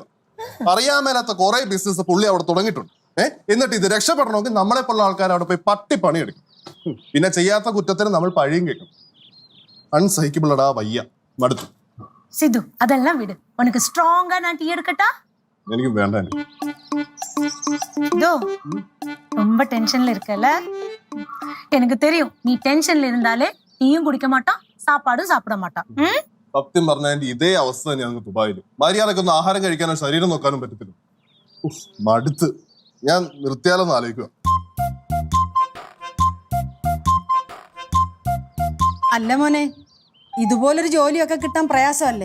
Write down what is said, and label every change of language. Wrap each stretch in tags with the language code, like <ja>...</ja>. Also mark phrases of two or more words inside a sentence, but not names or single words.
<ml>അറിയാൻ മേലാത്ത കുറെ ബിസിനസ് പുള്ളി അവിടെ തുടങ്ങിയിട്ടുണ്ട്. എന്നിട്ട് ഇത് രക്ഷപ്പെടണമെങ്കിൽ നമ്മളെ പോലുള്ള ആൾക്കാർ അവിടെ പോയി പണിയെടുക്കും. പിന്നെ ചെയ്യാത്ത കുറ്റത്തിന് നമ്മൾ പഴിയും കേൾക്കും. അൺസഹിക്കബിൾ അടാ, വയ്യ, മടുത്തു.</ml> <ta>சித்து அதெல்லாம் விடு. உனக்கு ஸ்ட்ராங்கா நான் டீ எடுக்கட்டா?</ta> <ml>എനിക്ക് വേണ്ട.</ml> <ta>இதோ ரொம்ப டென்ஷன்ல இருக்கல. எனக்கு தெரியும் நீ டென்ஷன்ல இருந்தாலே டீயும் குடிக்க மாட்டான், சாப்பாடும் சாப்பிட மாட்டான்.</ta> <ml>സത്യം പറഞ്ഞാൽ ഇതേ അവസ്ഥ തന്നെയാണ് ദുബായില്. മര്യാദക്ക് ഒന്ന് ആഹാരം കഴിക്കാനോ ശരീരം നോക്കാനും പറ്റത്തില്ല. മടുത്ത്. ഞാൻ നിർത്തിയാലൊന്ന് ആലോചിക്കുക. അല്ല മോനെ, ഇതുപോലൊരു ജോലിയൊക്കെ കിട്ടാൻ പ്രയാസമല്ലേ?</ml>